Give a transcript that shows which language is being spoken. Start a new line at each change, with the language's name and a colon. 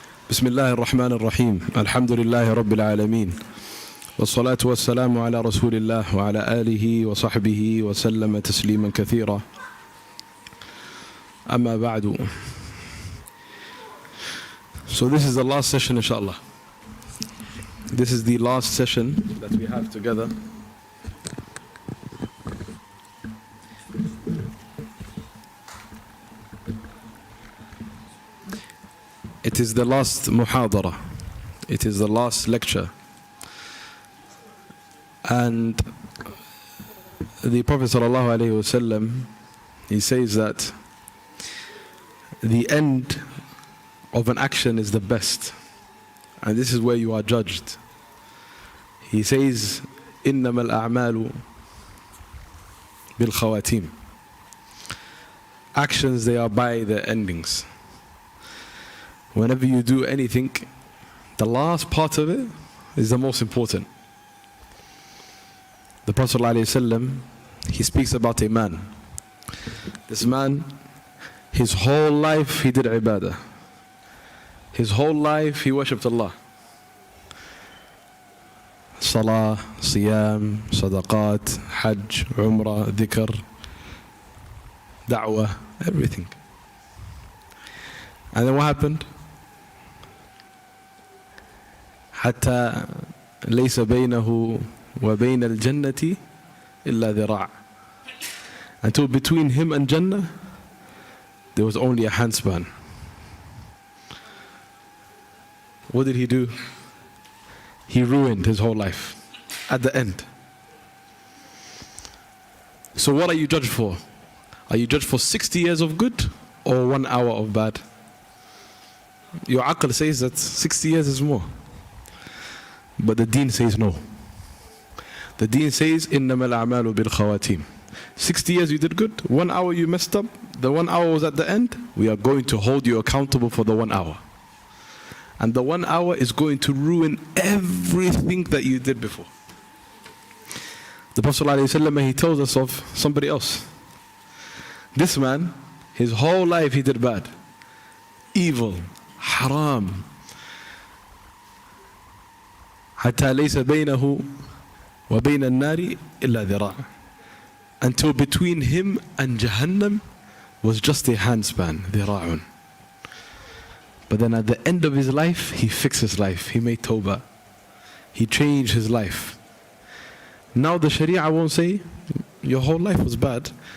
Arabic: بسم الله الرحمن الرحيم الحمد لله رب العالمين والصلاة والسلام على رسول الله وعلى آله وصحبه وسلم تسليما كثيرا أما بعد.
English: So this is the last session, inshallah. This is the last session that we have together. It is the last muhadara. It is the last lecture. And the Prophet ﷺ, he says that the end of an action is the best. And this is where you are judged. He says,
Arabic: إِنَّمَا الْأَعْمَالُ بِالْخَوَاتِيمِ.
English: Actions, they are by their endings. Whenever you do anything, the last part of it is the most important. The Prophet ﷺ, he speaks about a man. This man, his whole life he did ibadah. His whole life he worshipped Allah. Salah, siyam, sadaqat, hajj, umrah, dhikr, da'wah, everything. And then what happened?
Arabic: حتى ليس بينه وبين الجنة إلا ذراع.
English: Until between him and Jannah there was only a handspan. What did he do? He ruined his whole life at the end. So what are you judged for? Are you judged for 60 years of good or 1 hour of bad? Your aql says that 60 years is more. But the deen says no. The deen says,
Arabic: إِنَّمَا الْأَعْمَالُ بِالْخَوَاتِيمِ.
English: 60 years you did good, 1 hour you messed up, the 1 hour was at the end, we are going to hold you accountable for the 1 hour. And the 1 hour is going to ruin everything that you did before. The Prophet ﷺ, he tells us of somebody else. This man, his whole life he did bad. Evil, haram.
Arabic: حتى ليس بينه وبين النار إلا ذراع.
English: Until between him and Jahannam was just a handspan, ذراع. But then at the end of his life, he fixed his life. He made tawbah. He changed his life. Now the Sharia won't say, your whole life was bad.